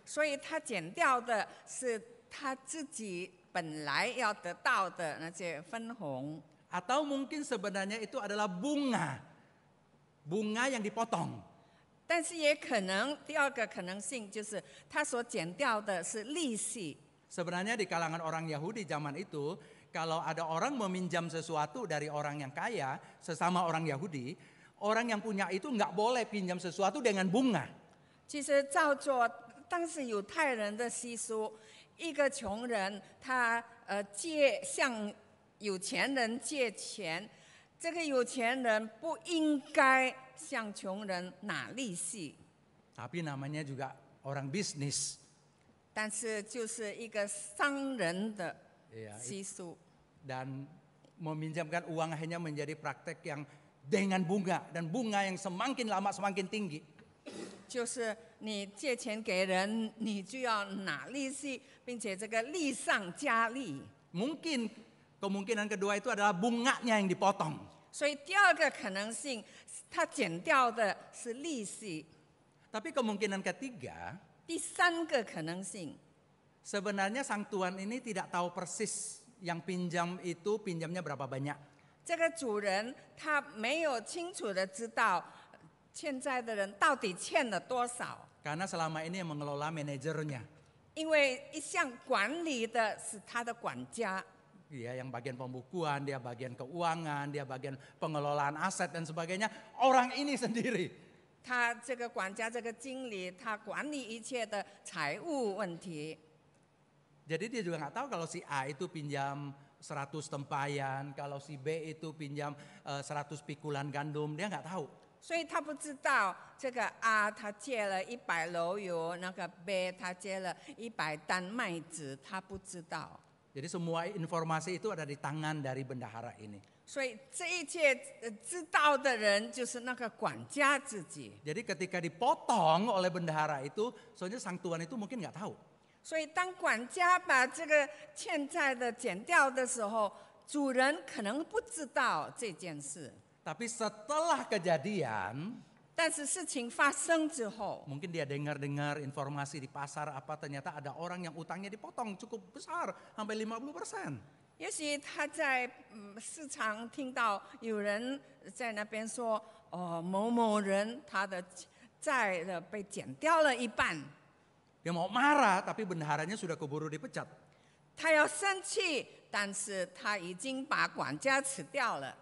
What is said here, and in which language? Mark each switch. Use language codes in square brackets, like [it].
[zh] 所以他减掉的是他自己本来要得到的那些分红。 [id] Atau mungkin sebenarnya itu adalah bunga yang dipotong. [zh] 但是也可能第二个可能性就是他所减掉的是利息。 [id] Sebenarnya di kalangan orang Yahudi zaman itu, kalau ada orang meminjam sesuatu dari orang yang kaya, sesama orang Yahudi, orang yang punya itu nggak boleh pinjam sesuatu dengan bunga. [zh] 其实照做当时犹太人的习俗，一个穷人他向有钱人借钱，这个有钱人不应该向穷人拿利息。 [id] Tapi namanya juga orang bisnis. [zh] 但是就是一个商人的 [id] Iya, [zh] 习俗。 [id] dan meminjamkan uang hanya menjadi praktek yang dengan bunga dan bunga yang semakin lama semakin tinggi. [zh] 就是你借钱给人，你就要拿利息，并且这个利上加利。 [id] Mungkin kemungkinan kedua itu adalah bunganya yang dipotong. [zh] 所以第二个可能性，他减掉的是利息。 [id] Tapi kemungkinan ketiga, [zh] 第三个可能性， [id] sebenarnya sang tuan ini tidak tahu persis yang pinjam itu pinjamnya berapa banyak. [zh] 这个主人他没有清楚的知道欠债的人到底欠了多少， [id] Karena selama ini yang mengelola manajernya. [zh] 因为一项管理的是他的管家。 [id] Dia yang bagian pembukuan, dia bagian keuangan, dia bagian pengelolaan aset dan sebagainya. Orang ini sendiri. [zh] 他这个管家、这个经理，他管理一切的财务问题。 [id] Jadi dia juga nggak tahu kalau si A itu pinjam 100 tempayan, kalau si B itu pinjam 100 pikulan gandum, dia nggak tahu. [zh] 所以他不知道这个A他借了100篓油，那个 B 他借了100担麦子，他不知道。 [id] Jadi semua informasi itu ada di tangan dari bendahara ini. [zh] 所以这一切知道的人就是那个管家自己。 [id] Jadi ketika dipotong oleh bendahara itu, soalnya sang tuan itu mungkin nggak tahu. [zh] 所以当管家把这个欠债的减掉的时候，主人可能不知道这件事。 [id] Tapi setelah kejadian, [zh] 但是事情发生之后， [id] mungkin dia dengar-dengar informasi di pasar apa ternyata ada orang yang utangnya dipotong cukup besar sampai 50%. [zh] 也许他在市场听到有人在那边说，某某人他的债被减掉了一半， [id] Dia mau marah tapi bendaharanya sudah keburu dipecat. [zh] 他要生气，但是他已经把管家辞掉了。